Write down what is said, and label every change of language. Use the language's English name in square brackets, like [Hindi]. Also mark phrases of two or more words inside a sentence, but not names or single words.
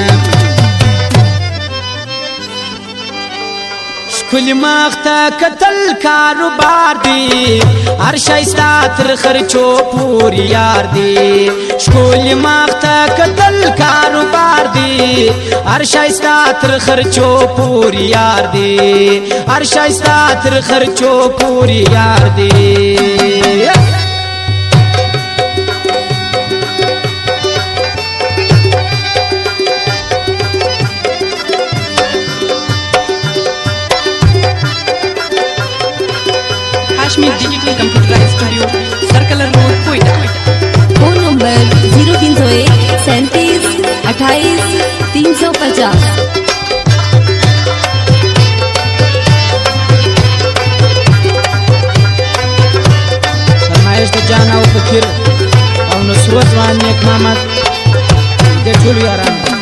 [Pashto] ښکلي مخ ته کتل کاروبار دی هر شایسته تر خرچو پورې یار دی ښکلي مخ ته کتل کاروبار دی هر شایسته تر خرچو پورې یار دی هر شایسته تر خرچو پورې یار دی [English] Kashmir Digital Computerized Studio, Circular Road, Quetta. phone number 0301 37 28 350। [Pashto] فرمایش د جان او فکر او نصرت ځوان نیک محمد د ټول یاران